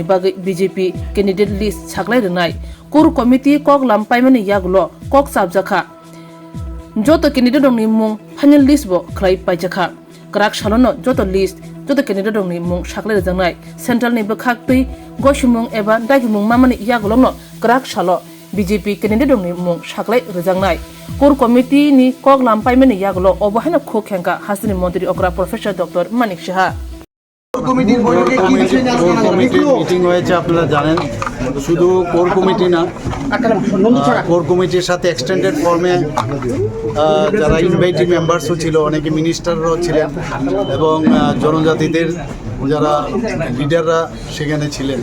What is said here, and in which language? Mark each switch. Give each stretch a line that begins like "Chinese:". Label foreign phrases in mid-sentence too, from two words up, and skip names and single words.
Kok Borok: bagai BJP
English: candidate list
Kok Borok: saklai renai kur committee kok lampaimani yagulo kok sabjakha joto candidate dongni mung
English: final list
Kok Borok: bo khlai paijakha krak shalono joto list joto candidate dongni mung saklai rejangnai central ni bakhak tui goshumung eba dagimung mamani yagulomno krak shalo BJP candidate dongni mung saklai rejangnai core committee ni kok lampaimani yagulo obahana khok khenka hasini mantri okra professor Dr. Manik Shaha
Bangla: কমিটির বৈঠকে কি বিষয় নিয়ে আলোচনা করা হয়েছিল? মিটিং হয়েছে, আপনারা জানেন। শুধু
English: core committee
Bangla: না, কোর কমিটির সাথে
English: extended form
Bangla: যারা
English: invitee members
Bangla: ছিল, অনেকে মিনিস্টাররাও ছিলেন এবং জনজাতিদের যারা লিডাররা সেখানে ছিলেন।